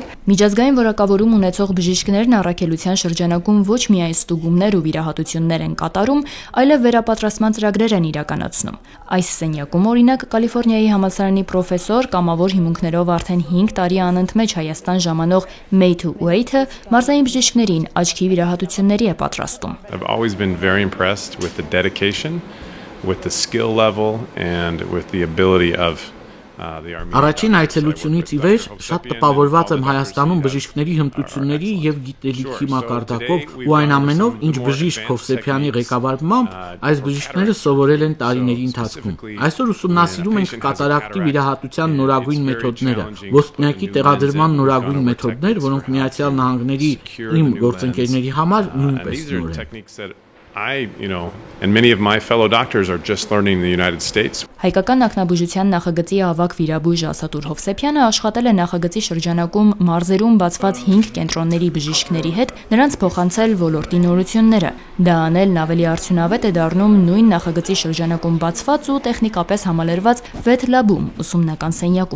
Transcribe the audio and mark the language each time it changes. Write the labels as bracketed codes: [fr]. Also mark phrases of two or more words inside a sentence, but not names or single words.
[hy] Միջազգային որակավորում ունեցող բժիշկներն առաքելության շրջանակում ոչ միայն ստուգումներ ու վիրահատություններ են կատարում, այլև վերապատրաստման ծրագրեր են իրականացնում։ Այս սենյակում օրինակ Կալիֆոռնիայի համալսարանի պրոֆեսոր կամավոր հիմունքներով արդեն 5 տարի անընդմեջ Հայաստան ժամանող Մեյթու Ուեյթը մարզային բժիշկներին աչքի վիրահատությունների է պատրաստում։ [en] I've always been very impressed with the dedication, with the skill level and with the ability of [hy] Առաջին այցելությունից ի վեր շատ տպավորված եմ Հայաստանում բժիշկների հմտությունների եւ գիտելիքի մակարդակով ու այն ամենով, ինչ բժիշկ Հովսեփյանի ղեկավարմամբ այս բժիշկները սովորել են տարիների ընթացքում։ Այսօր ուսումնասիրում ենք կատարակտի վիրահատության նորագույն մեթոդները, ոսպնյակի տեղադրման նորագույն մեթոդներ, որոնք Միացյալ Նահանգների իմ գործընկերների համար նույնպես նոր են։ [en] And many of my fellow doctors are just learning in the United States. [hy] Հայկական ակնաբուժության նախագծի ավագ վիրաբույժ Ասատուր Հովսեփյանը աշխատել է նախագծի շրջանակում մարզերում բացված 5 կենտրոնների բժիշկների հետ, նրանց փոխանցել ոլորտի նորությունները։ Դա անելն ավելի արդյունավետ է դառնում նույն նախագծի շրջանակում բացված ու տեխնիկապես համալրված Wet Lab-ում, ուսումնական սենյակում։